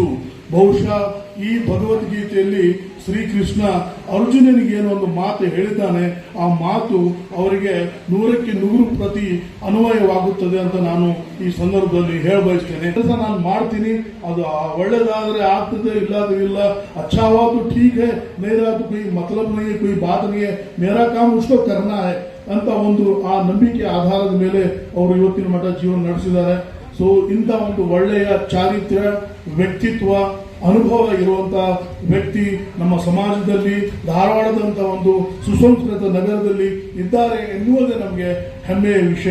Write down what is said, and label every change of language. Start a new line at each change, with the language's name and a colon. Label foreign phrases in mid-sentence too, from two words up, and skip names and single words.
Kannada: ಬಹುಶಃ ಈ ಭಗವದ್ಗೀತೆಯಲ್ಲಿ ಶ್ರೀಕೃಷ್ಣ ಅರ್ಜುನನಿಗೆ ಏನೋ ಒಂದು ಮಾತು ಹೇಳಿದ್ದಾನೆ, ಆ ಮಾತು ಅವರಿಗೆ 100ಕ್ಕೆ 100% ಅನ್ವಯವಾಗುತ್ತದೆ ಅಂತ ನಾನು ಈ ಸಂದರ್ಭದಲ್ಲಿ ಹೇಳಬಯಸ್ತೇನೆ. ಕೆಲಸ ನಾನು ಮಾಡ್ತೀನಿ, ಅದು ಒಳ್ಳೇದಾದ್ರೆ ಆಗ್ತದೆ, ಇಲ್ಲಾದ್ರೆ ಇಲ್ಲ.
Hindi: अच्छा हुआ तो ठीक है, नहीं रहा तो कोई मतलब नहीं है, कोई बात नहीं है, मेरा काम उसको करना है
Kannada: ಅಂತ ಒಂದು ಆ ನಂಬಿಕೆ ಆಧಾರದ ಮೇಲೆ ಅವರು ಇವತ್ತಿನ ಮಟ್ಟ ಜೀವನ ನಡೆಸಿದ್ದಾರೆ. ಸೊ ಇಂಥ ಒಂದು ಒಳ್ಳೆಯ ಚಾರಿತ್ರ್ಯ, ವ್ಯಕ್ತಿತ್ವ, ಅನುಭವ ಇರುವಂತಹ ವ್ಯಕ್ತಿ ನಮ್ಮ ಸಮಾಜದಲ್ಲಿ, ಧಾರವಾಡದಂತ ಒಂದು ಸುಸಂಸ್ಕೃತ ನಗರದಲ್ಲಿ ಇದ್ದಾರೆ ಎನ್ನುವುದೇ ನಮಗೆ ಹೆಮ್ಮೆಯ ವಿಷಯ.